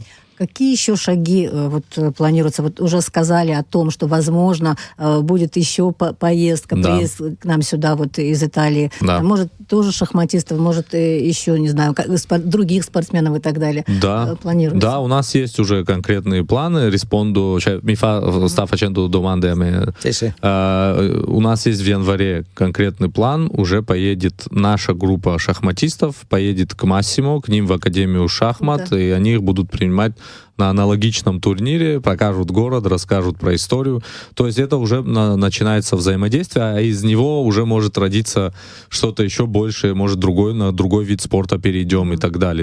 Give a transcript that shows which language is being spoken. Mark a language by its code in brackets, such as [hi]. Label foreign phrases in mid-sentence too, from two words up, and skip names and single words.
[ru] Какие еще шаги планируются? Вот уже сказали о том, что, возможно, будет еще поездка, приезд к нам сюда из Италии. Да. Может, тоже шахматистов, может, еще, не знаю, других спортсменов и так далее. Да. Планируется? Да, у нас есть уже конкретные планы. [it] Sta facendo domande a me. [ru] У нас есть в январе конкретный план. Уже поедет наша группа шахматистов, поедет к Массимо, к ним в Академию шахмат, и они их будут принимать на аналогичном турнире, покажут город, расскажут про историю. То есть это уже начинается взаимодействие, а из него уже может родиться что-то еще большее, может на другой вид спорта перейдем и так далее.